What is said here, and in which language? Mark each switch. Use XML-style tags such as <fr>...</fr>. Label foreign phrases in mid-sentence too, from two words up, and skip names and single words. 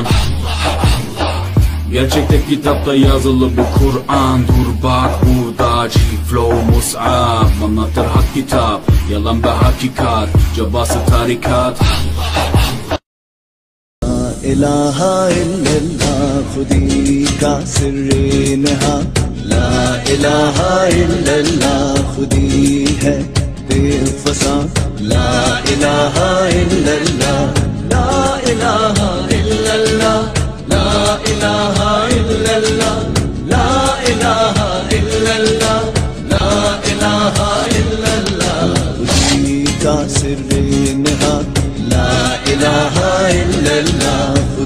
<tr>Gerçekte kitapta yazılı bu Kur'an. Dur bak burada G-Flow Mus'ab anlatır hak kitap, yalan ve hakikat, cabası tarikat.</tr> <ar>لا إله إلا الله</ar> <ur>خودی کا سرِ نہاں، لا</ur> <ar>إله إلا الله</ar> <ur>خودی ہے بےفساں,</ur> <ar>لا إله إلا الله، لا إله إلا الله، لا إله إلا الله، لا إله إلا الله، لا إله إلا الله</ar> <ur>خودی کا سرِ نہاں,</ur> <ar>لا إله إلا الله.</ar>